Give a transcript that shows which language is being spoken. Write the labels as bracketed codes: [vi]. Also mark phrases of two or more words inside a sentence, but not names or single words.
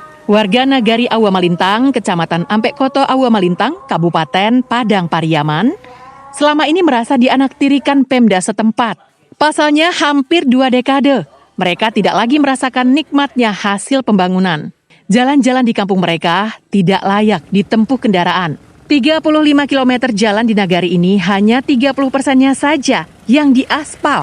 [id] Warga Nagari Awa Malintang, Kecamatan Ampek Koto Awa Malintang, Kabupaten Padang Pariaman, selama ini merasa dianaktirikan Pemda setempat. Pasalnya hampir 2 dekade, mereka tidak lagi merasakan nikmatnya hasil pembangunan. Jalan-jalan di kampung mereka tidak layak ditempuh kendaraan. 35 km jalan di Nagari ini hanya 30%-nya saja yang diaspal.